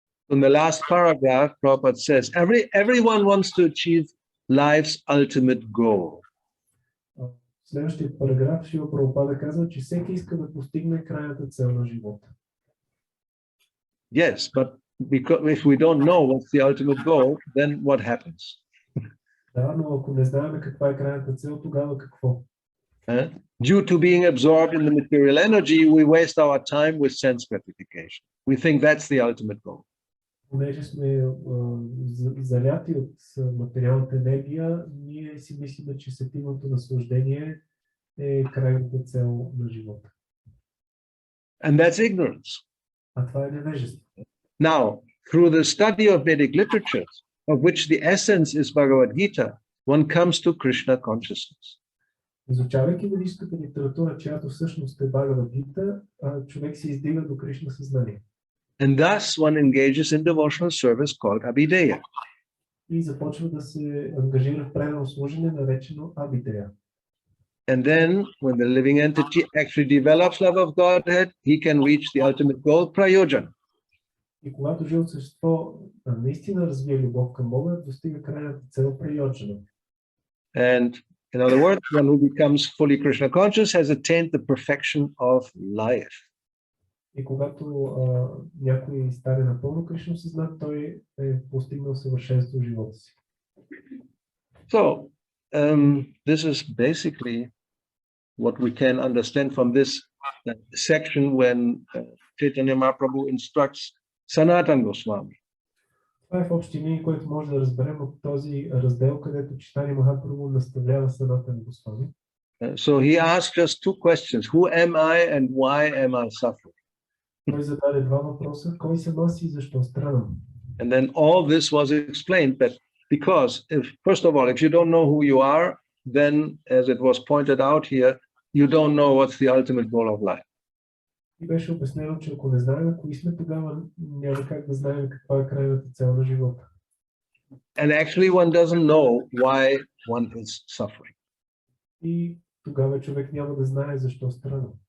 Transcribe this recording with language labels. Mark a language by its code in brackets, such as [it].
[en] In the last paragraph, Prabhupada says, everyone wants to achieve life's ultimate goal. [bg] В следващия параграф Шрила Прабхупада казва, че всеки иска да постигне крайната цел на живота. [en] Yes, but because if we don't know what's the ultimate goal, then what happens? [bg] Да, но ако не знаем каква е крайната цел, тогава какво? [en] Due to being absorbed in the material energy, we waste our time with sense gratification. We think that's the ultimate goal. [bg] Понеже сме заляти от материалната енергия, ние си мислим, че сетивното наслаждение е крайната цел на живота. [en] And that's ignorance. [bg] А това е невежество. [en] Now, through the study of Vedic literature, of which the essence is Bhagavad Gita, one comes to Krishna consciousness. [bg] Изучавайки ведическата литература, чиято всъщност е Бхагавад Гита, човек се издига до Кришна съзнание. [en] And thus one engages in devotional service called Abhideya. [bg] И започва да се ангажира в предано служене, наречено Абидея. [en] And then, when the living entity actually develops love of Godhead, he can reach the ultimate goal, prayojana. [bg] И когато живото същество наистина развие любов към Бога, достига крайната цел прайоджана. [en] And in other words, one who becomes fully Krishna conscious has attained the perfection of life. [bg] И когато някой стане напълно Кришна съзнат, той е постигнал съвършенство в живота си. [en] So, this is basically what we can understand from this section when Chaitanya Mahaprabhu instructs Sanatana Goswami. [bg] Това е в общи линии, което може да разберем от този раздел, където Чайтanya Махапрабху наставлява Санатана Госвами. [en] So he asked just two questions: Who am I and why am I suffering? [bg] Той зададе два въпроса: кой съм аз и защо страдам? [en] And then all this was explained that because first of all, if you don't know who you are, then, as it was pointed out here, you don't know what's the ultimate goal of life. [bg] И беше обяснено, че ако не знаем кои сме, тогава няма как да знаем каква е крайната цел на живота. [en] And actually one doesn't know why one is suffering. [bg] И тогава човек няма да знае защо страда.